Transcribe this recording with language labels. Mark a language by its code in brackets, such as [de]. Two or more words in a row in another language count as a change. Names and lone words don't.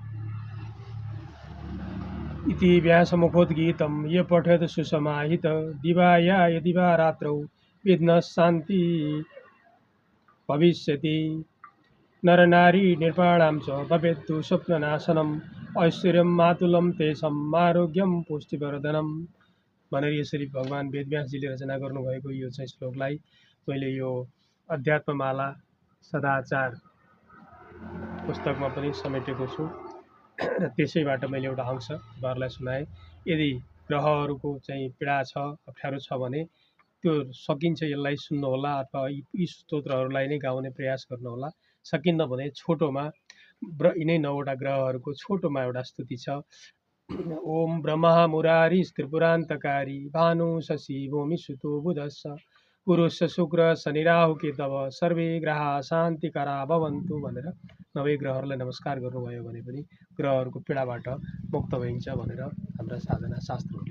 [sa] इति व्यासमुखोद्गीतं ये पठेत् सुसमाहित दिवाया यदि वा रात्रौ विघ्नशान्ति भविष्यति नरनारी निर्वाणां च भवेत्तु स्वप्ननाशनम् ऐश्वर्यं मातुलं तेषाम् आरोग्यं पुष्टिवर्धनम् [ne] भनेर यसरी भगवान् वेदव्यासजीले रचना गर्नुभएको यो चाहिँ श्लोकलाई मैले यो अध्यात्ममाला सदाचार पुस्तकमा पनि समेटेको छु र त्यसैबाट मैले एउटा अंश तपाईँहरूलाई सुनाएँ। यदि ग्रहहरूको चाहिँ पीडा छ, अप्ठ्यारो छ भने त्यो सकिन्छ यसलाई सुन्नुहोला अथवा यी स्तोत्रहरूलाई नै गाउने प्रयास गर्नुहोला। सकिन्न भने छोटोमा यिनै 9वटा ग्रहहरूको छोटोमा एउटा स्तुति छ। [sa] ओम ब्रह्मा मुरारी त्रिपुरान्तकारी भानु शशि भूमि सुतो बुधस्स गुरुश्च शुक्र शनि राहु केतव सर्वे ग्रहा शान्तिकरा भवन्तु [ne] भनेर 9 ग्रहहरूलाई नमस्कार गर्नुभयो भने पनि ग्रहहरूको पीडाबाट मुक्त भइन्छ भनेर हाम्रा साधना शास्त्रहरूले